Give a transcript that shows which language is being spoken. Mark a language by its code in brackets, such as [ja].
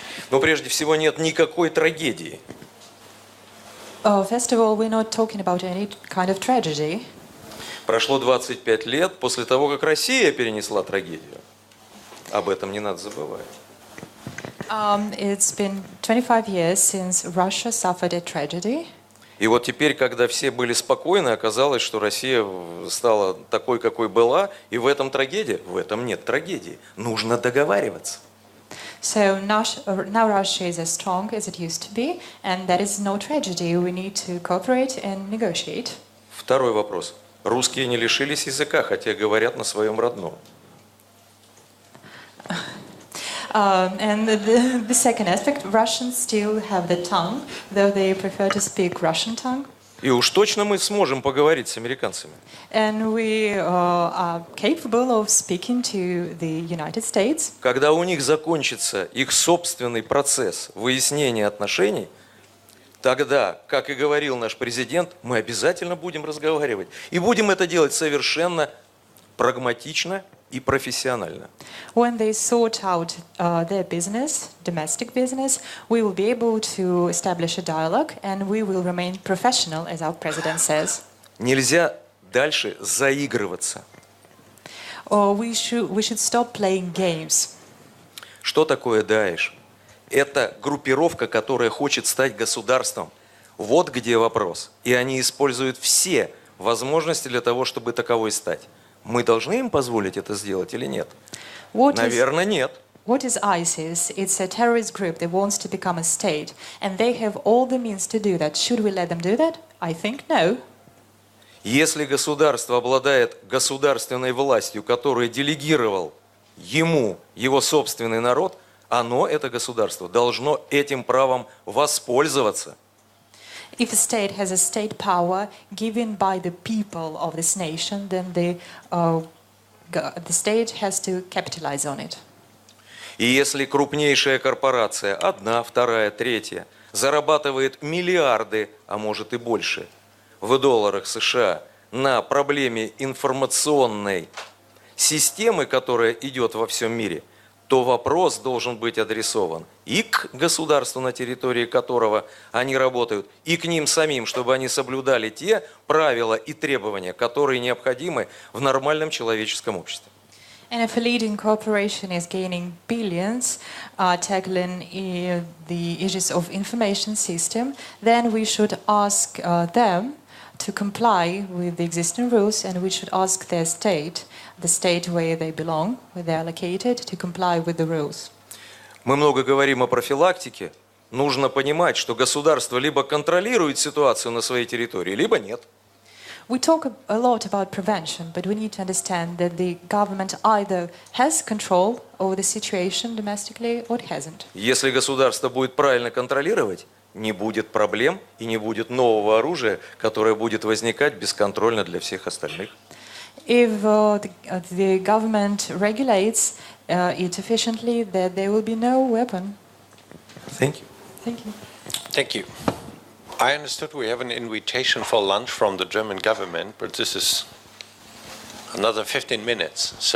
[ru] Но прежде всего нет никакой трагедии. [en] First of all, we're not talking about any kind of tragedy. [ru] Прошло 25 лет после того, как Россия перенесла трагедию. Об этом не надо забывать. [en] It's been 25 years since Russia suffered a tragedy. [ru] И вот теперь, когда все были спокойны, оказалось, что Россия стала такой, какой была, и в этом трагедия? В этом нет трагедии. Нужно договариваться. [en] So now Russia is as strong as it used to be, and that is no tragedy. We need to cooperate and negotiate. [ru] Второй вопрос. Русские не лишились языка, хотя говорят на своем родном. [en] And the second aspect, Russians still have the tongue, though they prefer to speak Russian tongue. [ru] И уж точно мы сможем поговорить с американцами. [en] And we are capable of speaking to the United States. [ru] Когда у них закончится их собственный процесс выяснения отношений, тогда, как и говорил наш президент, мы обязательно будем разговаривать. И будем это делать совершенно прагматично и профессионально. [en] When they sort out their business, domestic business, we will be able to establish a dialogue, and we will remain professional, as our president says. [ru] Нельзя дальше заигрываться. [en] We should stop playing games. [ru] Что такое Даиш? Это группировка, которая хочет стать государством. Вот где вопрос. И они используют все возможности для того, чтобы таковой стать. Мы должны им позволить это сделать или нет? Наверное, нет. [en] What is ISIS? It's a terrorist group that wants to become a state, and they have all the means to do that. Should we let them do that? I think no. [ru] Если государство обладает государственной властью, которую делегировал ему его собственный народ, оно, это государство, должно этим правом воспользоваться. [en] If a state has a state power given by the people of this nation, then the state has to capitalize on it. [ru] И если крупнейшая корпорация, одна, вторая, третья, зарабатывает миллиарды, а может и больше, в долларах США на проблеме информационной системы, которая идет во всем мире, то вопрос должен быть адресован и к государству, на территории которого они работают, и к ним самим, чтобы они соблюдали те правила и требования, которые необходимы в нормальном человеческом обществе. [en] And if a leading corporation is gaining billions, tackling the issues of information system, then we should ask them to comply with the existing rules, and we should ask their state, the state where they belong, where they are located, to comply with the rules. [ru] Мы много говорим о профилактике. Нужно понимать, что государство либо контролирует ситуацию на своей территории, либо нет. [en] We talk a lot about prevention, but we need to understand that the government either has control over the situation domestically or it hasn't. [ru] Если государство будет правильно контролировать, не будет проблем и не будет нового оружия, которое будет возникать бесконтрольно для всех остальных. [en] If the government regulates it efficiently, that there will be no weapon. Thank you. Thank you. Thank you. I understood we have an invitation for lunch from the German government, but this is another 15 minutes.